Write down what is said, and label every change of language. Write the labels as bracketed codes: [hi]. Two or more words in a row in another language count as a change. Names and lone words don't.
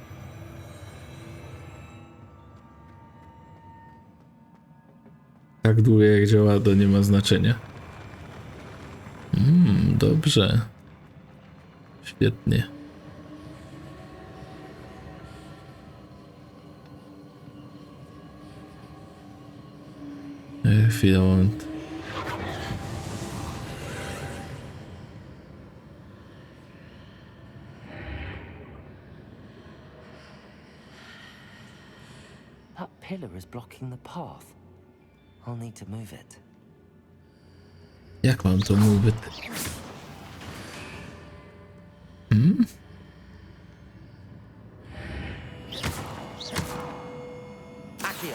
[pl] Tak długo jak działa, to nie ma znaczenia. Dobrze. Świetnie. Chwila, moment. [en] That pillar is blocking the path. I'll need to move it. [pl] Jak mam to mówić? Accio.